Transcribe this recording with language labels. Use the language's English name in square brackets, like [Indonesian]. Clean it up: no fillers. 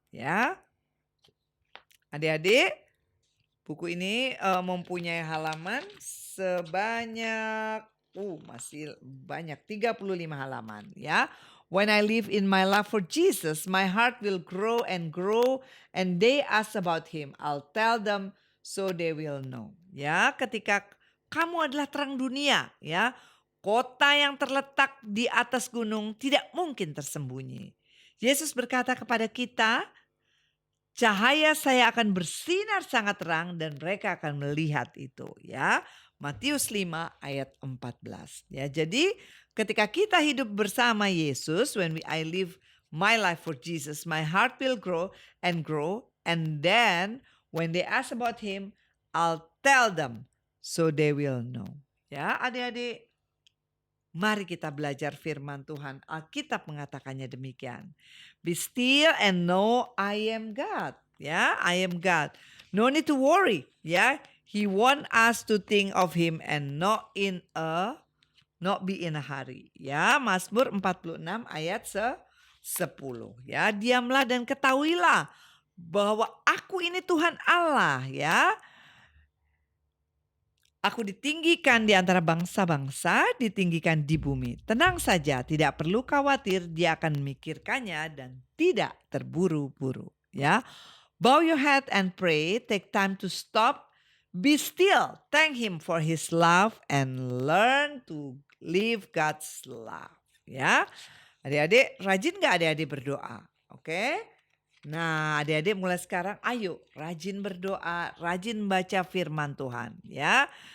[Indonesian] Ya, adik-adik, buku ini mempunyai halaman sebanyak masih banyak 35 halaman ya. [English] When I live in my love for Jesus, my heart will grow and grow, and they ask about him. I'll tell them so they will know. [Indonesian] Ya, ketika kamu adalah terang dunia, ya. Kota yang terletak di atas gunung tidak mungkin tersembunyi. Yesus berkata kepada kita, cahaya saya akan bersinar sangat terang dan mereka akan melihat itu, ya. Matius 5 ayat 14. Ya, jadi ketika kita hidup bersama Yesus, [English] I live my life for Jesus, my heart will grow, and then when they ask about him, I'll tell them so they will know. [Indonesian] Ya, adik-adik, mari kita belajar firman Tuhan. Alkitab mengatakannya demikian. [English] Be still and know I am God. Ya, I am God. No need to worry. Ya, He want us to think of Him and not be in a hurry. [Indonesian] Ya, Mazmur 46 ayat 10. Ya, diamlah dan ketahuilah bahwa aku ini Tuhan Allah. Ya. Aku ditinggikan di antara bangsa-bangsa, ditinggikan di bumi. Tenang saja, tidak perlu khawatir, dia akan memikirkannya dan tidak terburu-buru. [English] Ya, bow your head and pray, take time to stop, be still, thank him for his love and learn to live God's love. [Indonesian] Ya, adik-adik, rajin gak adik-adik berdoa? Oke? Nah, adik-adik mulai sekarang ayo rajin berdoa, rajin baca firman Tuhan ya.